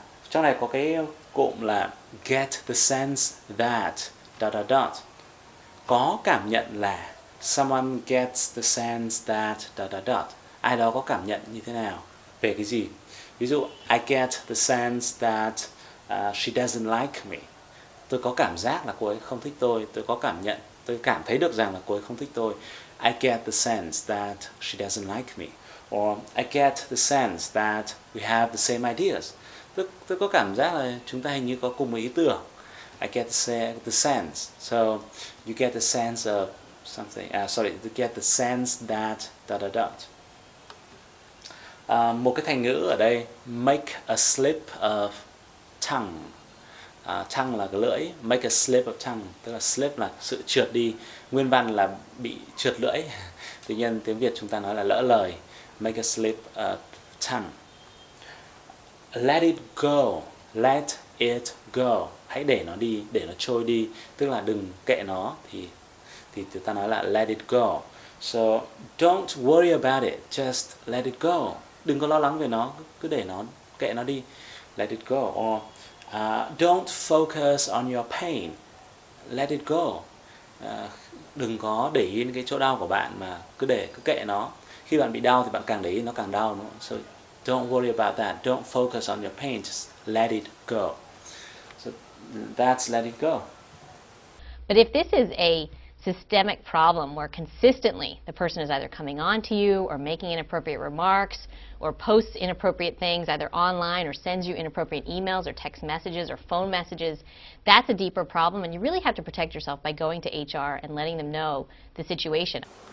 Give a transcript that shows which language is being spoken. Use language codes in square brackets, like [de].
[vi] Trong này có cái cụm là [en] get the sense that dot dot [vi] dot. Có cảm nhận là, [en] someone gets the sense that dot dot dot. [vi] Ai đó có cảm nhận như thế nào về cái gì. Ví dụ, [en] I get the sense that she doesn't like me. [vi] Tôi có cảm giác là cô ấy không thích tôi. Tôi có cảm nhận, tôi cảm thấy được rằng là cô ấy không thích tôi. [en] I get the sense that she doesn't like me. Or I get the sense that we have the same ideas. [vi] Tôi có cảm giác là chúng ta hình như có cùng một ý tưởng. [en] I get the sense. So you get the sense of something. You get the sense that dot dot dot. [vi] Một cái thành ngữ ở đây, [en] make a slip of tongue. [vi] Tongue là cái lưỡi, [en] make a slip of tongue, [vi] tức là slip là sự trượt đi, nguyên văn là bị trượt lưỡi. Tuy nhiên tiếng Việt chúng ta nói là lỡ lời, [en] make a slip of tongue. Let it go, let it go, [vi] hãy để nó đi, để nó trôi đi, tức là đừng kệ nó, thì chúng ta nói là [en] let it go. So don't worry about it, just let it go. [vi] Đừng có lo lắng về nó, cứ để nó, kệ nó đi, [en] let it go. Or don't focus on your pain, let it go. [vi] Đừng có để ý cái chỗ đau của bạn mà cứ kệ nó. Khi bạn bị đau thì bạn càng để ý nó càng đau nữa. [en] So don't worry about that, don't focus on your pain, just let it go. So that's let it go. But if this is a systemic problem where consistently the person is either coming on to you or making inappropriate remarks or posts inappropriate things either online or sends you inappropriate emails or text messages or phone messages, that's a deeper problem, and you really have to protect yourself by going to HR and letting them know the situation.